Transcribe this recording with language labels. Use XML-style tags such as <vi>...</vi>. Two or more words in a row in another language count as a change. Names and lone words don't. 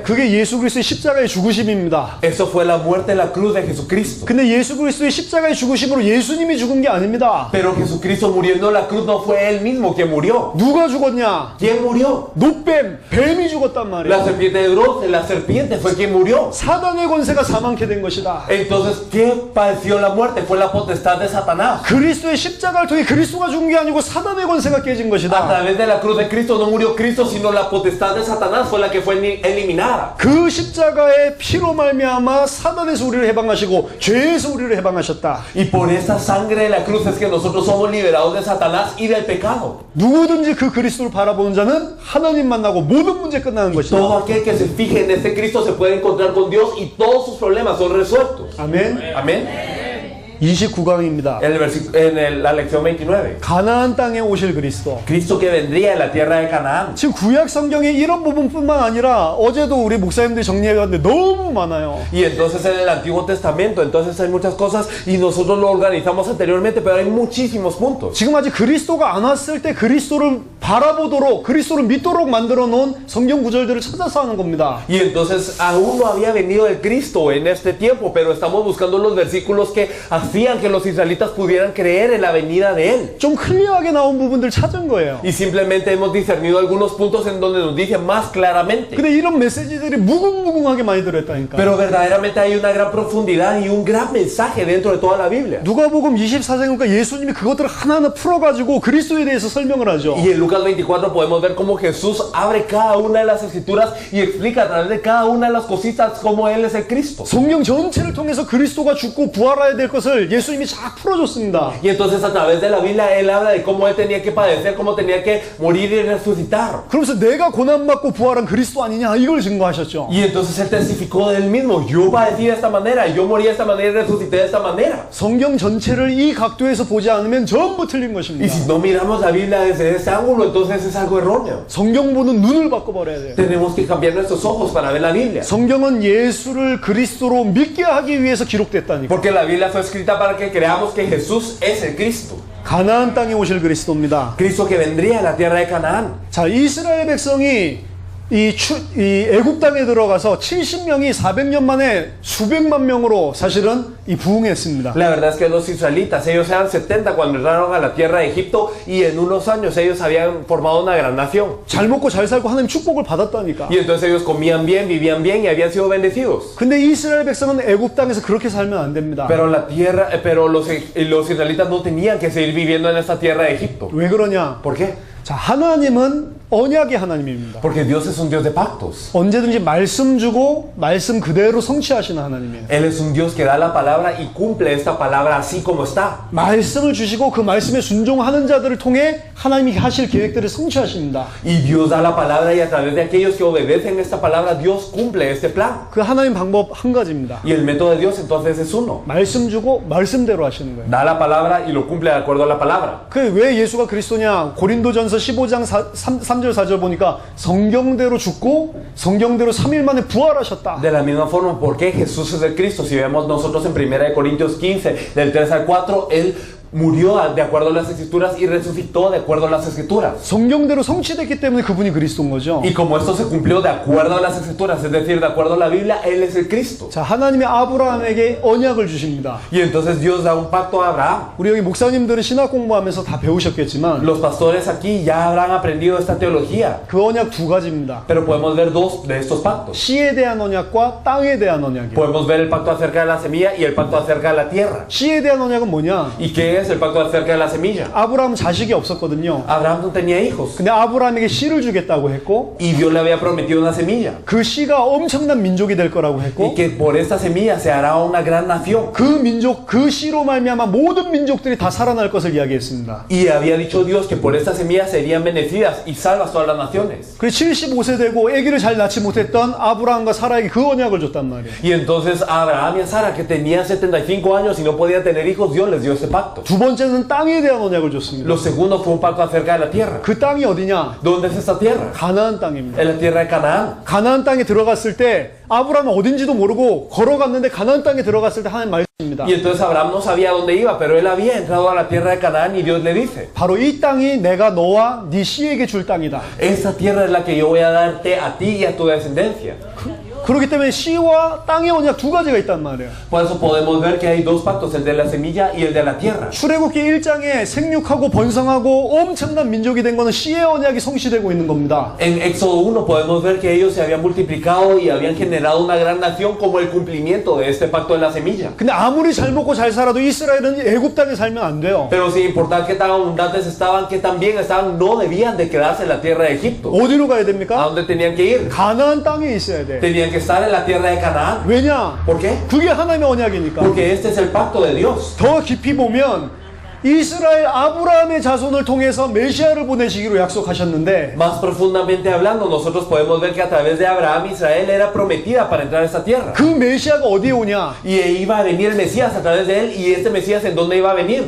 <ko>그게 예수 그리스도의 십자가의 죽으심입니다.</ko> <es>Eso fue la muerte en la cruz de Jesucristo.</es> <ko>근데 예수 그리스도의 십자가의 죽으심으로 예수님이 죽은 게 아닙니다.</ko> <es>Pero Jesucristo muriendo en la cruz no fue él mismo quien murió.</es> <ko>누가 죽었냐?</ko> <es>¿Quién murió?</es> <ko>뱀이 죽었단</ko> <es>La</es> <ko>말이에요.</ko> <es>serpiente de bronce, la serpiente fue quien murió.</es> <ko>사단의 권세가 사망케 된 것이다.</ko> <es>Entonces, ¿qué padeció la muerte? Fue la potestad de Satanás.</es> <ko>그리스도의 십자가를 통해 그리스도가 죽은 게 아니고 사단의 권세가 깨진</ko> <es>A</es> <ko>것이다.</ko> <es>través de la cruz de Cristo no murió Cristo, sino la potestad de Satanás fue la que fue eliminada.</es> <ko>그 십자가의 피로 말미암아 사단에서 우리를 해방하시고 죄에서 우리를 해방하셨다.</ko> <es>Y por esa sangre de la cruz es que nosotros somos liberados de Satanás y del pecado.</es> <ko>누구든지 그 그리스도를 바라보는 자는 하나님 만나고 모든 문제 끝나는 것이다.</ko> <es>Todo aquel que se fije en este Cristo se puede encontrar con Dios y todos sus problemas son resueltos.</es> <ko>아멘.</ko> <es>Amén.</es> <ko>29강입니다.</ko> <es>La lección 29.</es> <ko>가나안 땅에 오실 그리스도.</ko> <es>Cristo que vendría de la tierra de Canaán.</es> <ko>지금 구약 성경에 이런 부분뿐만 아니라 어제도 우리 목사님들이 정리해봤는데 너무 많아요.</ko> <es>Y entonces en el Antiguo Testamento, entonces hay muchas cosas y nosotros lo organizamos anteriormente, pero hay muchísimos puntos.</es> <ko>지금 아직 그리스도가 안 왔을 때 그리스도를 바라보도록 그리스도를 믿도록 만들어 놓은 성경 구절들을 찾아서 하는 겁니다.</ko> <es>Y entonces aún no había venido el Cristo en este tiempo, pero estamos buscando los versículos que hacían que los israelitas pudieran creer en la venida de Él.</es> <ko>좀 클리어하게 나온 부분들 찾은 거예요.</ko> <es>Y simplemente hemos discernido algunos puntos en donde nos dice más claramente.</es> <ko>근데 이런 메시지들이 무궁무궁하게 많이 들어있다니까.</ko> <es>Pero verdaderamente hay una gran profundidad y un gran mensaje dentro de toda la Biblia.</es> <ko>누가복음 24장이니까 예수님이 그것들을 하나하나 풀어가지고 그리스도에 대해서 설명을 하죠.</ko> <es>Y en Lucas 24 podemos ver cómo Jesús abre cada una de las escrituras y explica a través de cada una de las cositas cómo Él es el Cristo.</es> <ko>성경 전체를 통해서 그리스도가 죽고 부활해야 될 것을 것을 예수님이 쫙 풀어줬습니다.</ko> <es>Y entonces a través de la Biblia él habla de cómo él tenía que padecer, cómo tenía que morir y resucitar.</es> <ko>그러면서 내가 고난받고 부활한 그리스도 아니냐 이걸 증거하셨죠.</ko> <es>Y entonces él testificó de él mismo, yo padecí de esta manera, yo morí de esta manera y resucité de esta manera.</es> <ko>성경 전체를 이 각도에서 보지 않으면 전부 틀린</ko> <es>Y</es> <ko>것입니다.</ko> <es>si no miramos la Biblia desde ese ángulo, entonces es algo erróneo.</es> <ko>성경 보는 눈을 바꿔버려야 돼요.</ko> <es>Tenemos que cambiar nuestros ojos para ver la Biblia.</es> <ko>성경은 예수를 그리스도로 믿게 하기 위해서 기록됐다니까.</ko> <es>Porque la Biblia fue escrita para que creamos que Jesús es el Cristo.</es> <ko>가나안 땅에 오실 그리스도입니다.</ko> <es>Cristo que vendría a la tierra de Canaán.</es> <ko>자, 이스라엘 백성이 이 애굽 땅에 들어가서 70명이 400년 만에 수백만 명으로 사실은 이 부흥했습니다.</ko> <es>La verdad es que los israelitas, ellos eran 70 cuando entraron a la tierra de Egipto y en unos años ellos habían formado una gran nación.</es> <ko>잘 먹고 잘 살고 하나님 축복을 받았다니까.</ko> <es>Y entonces ellos comían bien, vivían bien y habían sido bendecidos.</es> <ko>근데 이스라엘 백성은 애굽 땅에서 그렇게 살면 안 됩니다.</ko> <es>Pero los israelitas no tenían que seguir viviendo en esta tierra de Egipto.</es> <ko>왜 그러냐?</ko> <es>¿Por qué?</es> <ko>자, 하나님은 언약의 하나님입니다.</ko> <es>Porque Dios es un Dios de pactos.</es> <ko>언제든지 말씀 주고 말씀 그대로 성취하시는 하나님이에요.</ko> <es>Él es un Dios que da la palabra y cumple esta palabra así como está.</es> <ko>말씀을 주시고 그 말씀에 순종하는 자들을 통해 하나님이 하실 계획들을 성취하십니다.</ko> <es>Y Dios da la palabra y a través de aquellos que obedecen esta palabra, Dios cumple este plan.</es> <ko>그 하나님 방법 한 가지입니다.</ko> <es>Y el método de Dios entonces es uno.</es> <ko>말씀 주고 말씀대로 하시는 거예요.</ko> <es>Da la palabra y lo cumple de acuerdo a la palabra.</es> <ko>그 왜 예수가 그리스도냐? 고린도전서 15장 3절 4절 보니까 성경대로 죽고 성경대로 3일 만에 부활하셨다.</ko> <es>De la misma forma, ¿por qué Jesús es el Cristo? Si vemos nosotros en 1 Corintios 15, del 3 al 4, Él murió de acuerdo a las escrituras y resucitó de acuerdo a las escrituras.</es> <ko>성경대로 성취됐기 때문에 그분이 그리스도인 거죠.</ko> <es>Y como esto se cumplió de acuerdo a las escrituras, es decir, de acuerdo a la Biblia, Él es el Cristo.</es> <ko>자, 하나님이 아브라함에게 언약을 주십니다.</ko> <es>Y entonces Dios da un pacto a Abraham.</es> <ko>우리 여기 목사님들은 신학 공부하면서 다 배우셨겠지만</ko> <es>Los pastores aquí ya habrán aprendido esta teología,</es> <ko>그 언약 두 가지입니다.</ko> <es>pero podemos ver dos de estos pactos.</es> <ko>씨에 대한 언약과 땅에 대한 언약이에요.</ko> <es>Podemos ver el pacto acerca de la semilla y el pacto acerca de la tierra.</es> <ko>씨에 대한 언약은 뭐냐?</ko> <es>¿Y qué es el pacto acerca de la semilla?</es> <ko>아브라함은 자식이 없었거든요.</ko> <es>Abraham no tenía hijos</es> <ko>근데 아브라함에게 씨를 주겠다고 했고</ko> <es>y Dios le había prometido una semilla</es> <ko>그 씨가 엄청난 민족이 될 거라고</ko> <es>y</es> <ko>했고</ko> <es>que por esta semilla se hará una gran nación.</es> <ko>그 민족, 그 씨로 말미암아 모든 민족들이 다 살아날 것을 이야기했습니다.</ko> <es>Y había dicho Dios que por esta semilla serían bendecidas y salvas todas las naciones.</es> <ko>그래서 75세 되고 아기를 잘 낳지 못했던 아브라함과 사라에게 그 언약을 줬단 말이에요.</ko> <es>Y entonces a Abraham y a Sara, que tenían 75 años y no podían tener hijos, Dios les dio este pacto.</es> <ko>두 번째는 땅에 대한 언약을 줬습니다.</ko> <es>Lo segundo fue un pacto acerca de la tierra.</es> <ko>그 땅이 어디냐?</ko> <es>¿Dónde es esta tierra?</es> <ko>가나안 땅입니다.</ko> <es>En la tierra de Canaán.</es> <ko>가나안 땅에 들어갔을 때 아브라함은 어딘지도 모르고 걸어갔는데 가나안 땅에 들어갔을 때 하나님 말씀입니다.</ko> <es>Y entonces Abraham no sabía dónde iba, pero él había entrado a la tierra de Canaán y Dios le dice:</es> <ko>바로 이 땅이 내가 너와 네 씨에게 줄 땅이다.</ko> <es>esta tierra es la que yo voy a darte a ti y a tu descendencia.</es> <ko>그렇기 때문에 씨와 땅의 언약 두 가지가 있단 말이에요.</ko> <es>Por eso podemos ver que hay dos pactos, el de la semilla y el de la tierra.</es> <ko>출애굽기 1장에 생육하고 번성하고 엄청난 민족이 된 거는 씨의 언약이 성취되고 있는 겁니다.</ko> <es>En Éxodo 1 podemos ver que ellos se habían multiplicado y habían generado una gran nación como el cumplimiento de este pacto de la semilla.</es> <ko>근데 아무리 잘 먹고 잘 살아도 이스라엘은 애굽 땅에 살면 안 돼요.</ko> <es>Pero sin importar qué tan abundantes estaban, qué tan bien estaban, no debían de quedarse en la tierra de Egipto.</es> <ko>어디로 가야</ko> <es>¿A</es> <ko>됩니까?</ko> <es>dónde tenían que ir?</es> <ko>가나안 땅에 있어야 돼.</ko> <es>Tenían que estar en la tierra de Canaán.</es> <ko>왜냐?</ko> <es>¿Por qué?</es> <ko>그게 하나님의 언약이니까.</ko> <es>Porque este es el pacto de Dios.</es> <ko>더 깊이 보면 이스라엘 아브라함의 자손을 통해서 메시아를 보내시기로 약속하셨는데</ko> <es>Más profundamente hablando, nosotros podemos ver que a través de Abraham, Israel era prometida para entrar a esta tierra.</es> <ko>그 메시아가 어디에 오냐?</ko> <es>Y iba a venir el Mesías a través de él. ¿Y este Mesías en dónde iba a venir?</es>